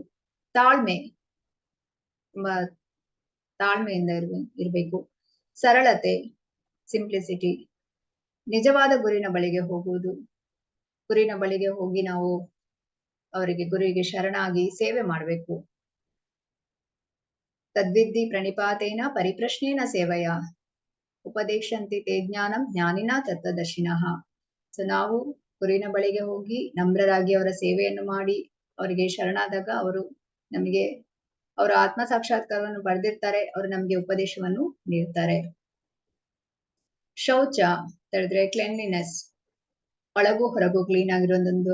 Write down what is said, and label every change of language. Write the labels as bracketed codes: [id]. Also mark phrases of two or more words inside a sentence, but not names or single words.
[kn] ತಾಳ್ಮೆ, ತುಂಬಾ ತಾಳ್ಮೆಯಿಂದ ಇರ್ಬೇಕು. ಸರಳತೆ, ಸಿಂಪ್ಲಿಸಿಟಿ, ನಿಜವಾದ ಗುರಿನ ಬಳಿಗೆ ಹೋಗುವುದು. ಗುರಿನ ಬಳಿಗೆ ಹೋಗಿ ನಾವು ಗುರುವಿಗೆ ಶರಣಾಗಿ ಸೇವೆ ಮಾಡ್ಬೇಕು. [sa] ತದ್ವಿದ್ಧಿ ಪ್ರಣಿಪಾತೇನ ಪರಿಪ್ರಶ್ನೇನ ಸೇವೆಯ ಉಪದೇಶಂತಿ ತೇ ಜ್ಞಾನಂ ಜ್ಞಾನಿನ ತತ್ವದರ್ಶಿನಃ. [kn] ಸೊ ನಾವು ಗುರುವಿನ ಬಳಿಗೆ ಹೋಗಿ ನಮ್ರರಾಗಿ ಅವರ ಸೇವೆಯನ್ನು ಮಾಡಿ ಅವರಿಗೆ ಶರಣಾದಾಗ ಅವರು ನಮಗೆ ಅವರ ಆತ್ಮ ಸಾಕ್ಷಾತ್ಕಾರವನ್ನು ಪಡೆದಿರ್ತಾರೆ, ಅವರು ನಮ್ಗೆ ಉಪದೇಶವನ್ನು ನೀಡ್ತಾರೆ. ಶೌಚ ಅಂತ ಹೇಳಿದ್ರೆ ಕ್ಲೆನ್ಲಿನೆಸ್, ಒಳಗೂ ಹೊರಗೂ ಕ್ಲೀನ್ ಆಗಿರೋದೊಂದು.